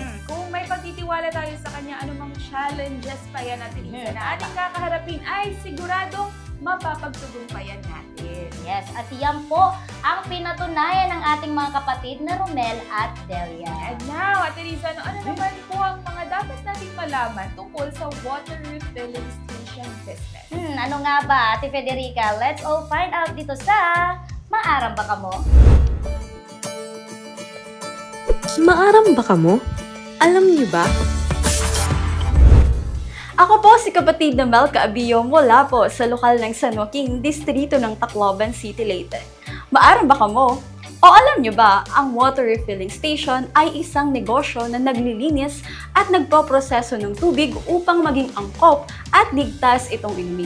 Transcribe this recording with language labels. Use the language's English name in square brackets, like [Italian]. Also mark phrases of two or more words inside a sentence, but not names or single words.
[Filipino] Kung may pagtitiwala tayo sa Kanya, anumang challenges pa yan, Ate Riza, na ating kakaharapin ay siguradong mapapagtagumpayan natin. Yes, at yan po ang pinatunayan ng ating mga kapatid na Romel at Delia. [English] And now, [Filipino] Ate Riza, ano naman po ang mga dapat nating malaman tungkol sa [English] water refilling station business? [Filipino] Ano nga ba, Ate Federica? [English] Let's all find out [Filipino] dito sa Maaram Ba Kamo? [Waray] Maaram ba kamo? [Filipino] Alam niyo ba? Ako po si kapatid na Mel Caabillo mula po sa lokal ng San Joaquin, distrito ng Tacloban City, Leyte. [Waray] Maaram ba kamo? [Filipino] O alam nyo ba, ang [English] water refilling station [Filipino] ay isang negosyo na naglilinis at nagpoproseso ng tubig upang maging angkop at ligtas itong inumin.